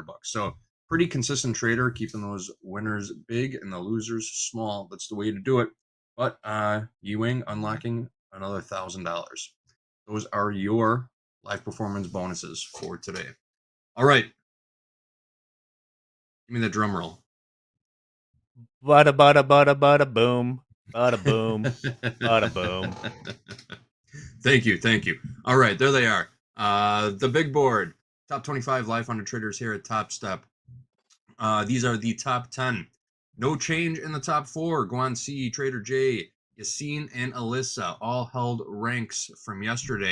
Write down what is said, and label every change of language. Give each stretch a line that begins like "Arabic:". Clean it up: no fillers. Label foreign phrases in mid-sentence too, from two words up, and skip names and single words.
English: So pretty consistent trader, keeping those winners big and the losers small. That's the way to do it. but Ewing unlocking another $1,000. Those are your live performance bonuses for today. All right. Give me the drum roll. Bada bada bada bada boom. Bada boom. Bada boom. Thank you. All right, there they are. The big board, top 25 live funded traders here at Topstep. These are the top 10. No change in the top 4. Guan C, Trader J, Yassine, and Alyssa all held ranks from yesterday.